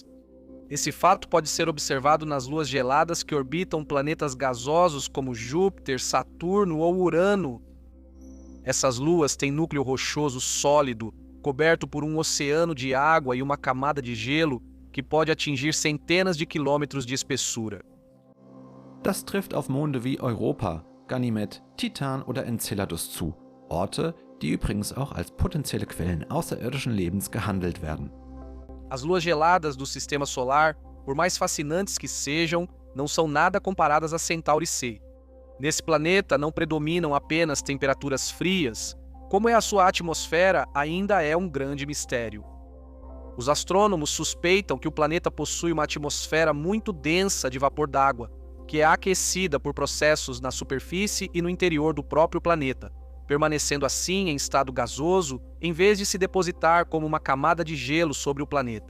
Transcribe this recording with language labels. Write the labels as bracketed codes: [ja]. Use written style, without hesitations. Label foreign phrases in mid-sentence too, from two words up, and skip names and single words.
[pt] Esse fato pode ser observado nas luas geladas que orbitam planetas gasosos como Júpiter, Saturno ou Urano. Essas luas têm núcleo rochoso sólido, coberto por um oceano de água e uma camada de gelo que pode atingir centenas de quilômetros de espessura. [de] Das trifft auf Monde wie Europa, Ganymed, Titan oder Enceladus zu. Orte, die übrigens auch als potenzielle Quellen außerirdischen Lebens gehandelt werden. [pt] As luas geladas do sistema solar, por mais fascinantes que sejam, não são nada comparadas a Centauri C. Nesse planeta não predominam apenas temperaturas frias, como é a sua atmosfera ainda é um grande mistério. Os astrônomos suspeitam que o planeta possui uma atmosfera muito densa de vapor d'água, que é aquecida por processos na superfície e no interior do próprio planeta, permanecendo assim em estado gasoso em vez de se depositar como uma camada de gelo sobre o planeta.